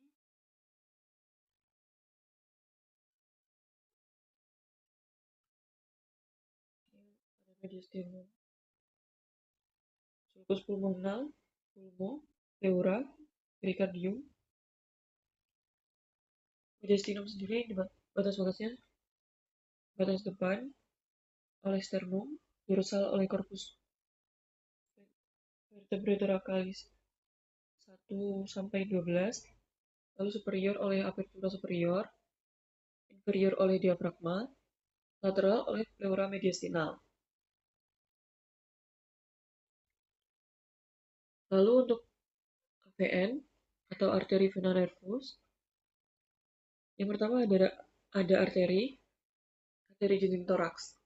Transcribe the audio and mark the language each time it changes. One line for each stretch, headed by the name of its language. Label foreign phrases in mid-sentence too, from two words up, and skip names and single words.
Indonesian: Ada mediastinum, sulcus pulmonal, pulmo, pleura, pericardium. Mediastinum sendiri di batas-batasnya batas depan oleh sternum, dorsal oleh
Latin: corpus vertebrae thoracalis
Indonesian: 1 sampai 12, lalu superior oleh
Latin: apertura superior,
Indonesian: inferior oleh diafragma, lateral oleh
Latin: pleura mediastinal.
Indonesian: Lalu untuk AVN atau arteri vena nervus, yang pertama ada arteri dinding toraks.